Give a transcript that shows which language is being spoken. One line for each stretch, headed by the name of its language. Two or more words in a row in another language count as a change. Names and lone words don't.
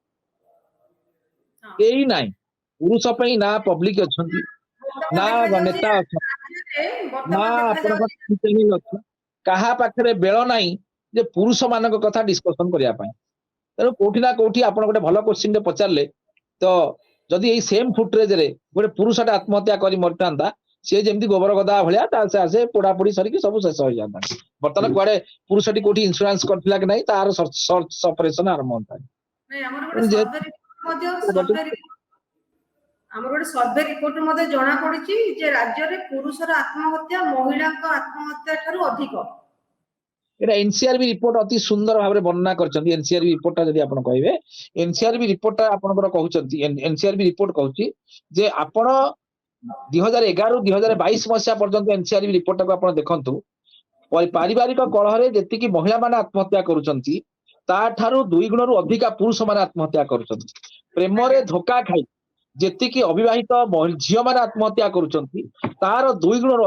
Odia: କେହି ନାହିଁ ପୁରୁଷ ପାଇଁ ନା ପବ୍ଲିକ ଅଛନ୍ତି ନା ନେତା ଅଛନ୍ତି ନା ଆପଣଙ୍କ ଚ୍ୟାନେଲ ଅଛି କାହା ପାଖରେ ବେଳ ନାହିଁ ଯେ ପୁରୁଷ ମାନଙ୍କ କଥା ଡିସ୍କସନ କରିବା ପାଇଁ ତେଣୁ କୋଉଠି ନା କୋଉଠି ଆପଣ ଗୋଟେ ଭଲ କ୍ୱେଶ୍ଚିନ୍ ଟେ ପଚାରିଲେ ତ ଯଦି ଏଇ
English: same footage
Odia: ରେ ଗୋଟେ ପୁରୁଷଟା ଆତ୍ମହତ୍ୟା କରି ମରିଥାନ୍ତା ସିଏ ଯେମିତି ଗୋବର ଗଦା ଭଳିଆ ତା ଆସେ ପୋଡାପୋଡି ସରିକି ସବୁ ଶେଷ ହେଇଯାନ୍ତା ବର୍ତ୍ତମାନ କୁଆଡେ ପୁରୁଷଟି କୋଉଠି ଇନ୍ସୁରାନ୍ସ କରିଥିଲା କି ନାହିଁ ତାର
English: search operation
Odia: ଆରମ୍ଭ ହୁଅନ୍ତା ଆମର ଗୋଟେ
English: survey report
Odia: ମଧ୍ୟ ଜଣା ପଡିଛି ଯେ ରାଜ୍ୟରେ ପୁରୁଷର ଆତ୍ମହତ୍ୟା ମହିଳାଙ୍କ ଆତ୍ମହତ୍ୟା ଠାରୁ ଅଧିକ ଏଟା ଏନସିଆରବି ରିପୋର୍ଟ ଅତି ସୁନ୍ଦର ଭାବେ বর্ଣ୍ଣନା କରିଛନ୍ତି এনସିଆରବି ରିପୋର୍ଟଟା ଯଦି ଆପଣ କହିବେ ଏନସିଆରବି ରିପୋର୍ଟଟା ଆପଣଙ୍କର କହୁଛନ୍ତି ଏନସିଆରବି ରିପୋର୍ଟ କହୁଛି ଯେ ଆପଣ 2011 ରୁ 2022 ମସିହା ପର୍ଯ୍ୟନ୍ତ ଏନସିଆରବି ରିପୋର୍ଟଟାକୁ ଆପଣ ଦେଖନ୍ତୁ ପାରିବାରିକ କଳହରେ ଯେତିକି ମହିଳାମାନେ ଆତ୍ମହତ୍ୟା କରୁଛନ୍ତି ତା ଠାରୁ 2 ଗୁଣରୁ ଅଧିକା ପୁରୁଷମାନେ ଆତ୍ମହତ୍ୟା କରୁଛନ୍ତି ପ୍ରେମରେ ଧୋକା ଖାଇ ଯେତିକି ଅବିବାହିତ ଝିଅମାନେ ଆତ୍ମହତ୍ୟା କରୁଛନ୍ତି ତାର 2 ଗୁଣରୁ